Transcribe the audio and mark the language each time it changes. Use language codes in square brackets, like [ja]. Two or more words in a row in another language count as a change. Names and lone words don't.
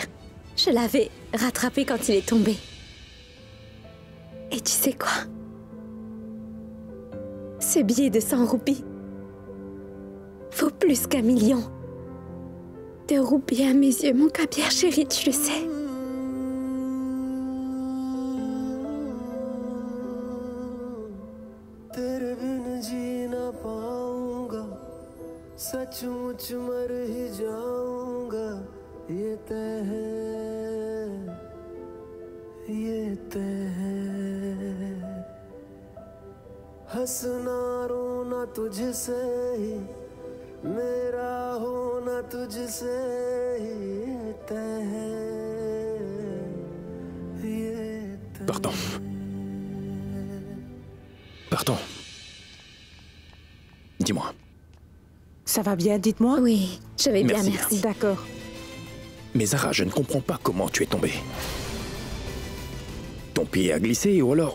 [fr] Je l'avais rattrapé quand il est tombé. Et tu sais quoi? Ce billet de 100 roupies vaut plus qu'1 million de roupies à mes yeux, mon Kabir chéri, tu le sais. [hi] तेरे बिन जी ना पाऊंगा सचमुच मर ही जाऊंगा ये तय है ये तय है हंसना रोना तुझसे ही मेरा होना तुझसे ही तय है ये तय। [fr] Pardon. Pardon. Dis-moi. Ça va bien, dites-moi. Oui, je vais bien, Merci. merci. D'accord. Mais Zara, je ne comprends pas comment tu es tombée. Ton pied a glissé ou alors...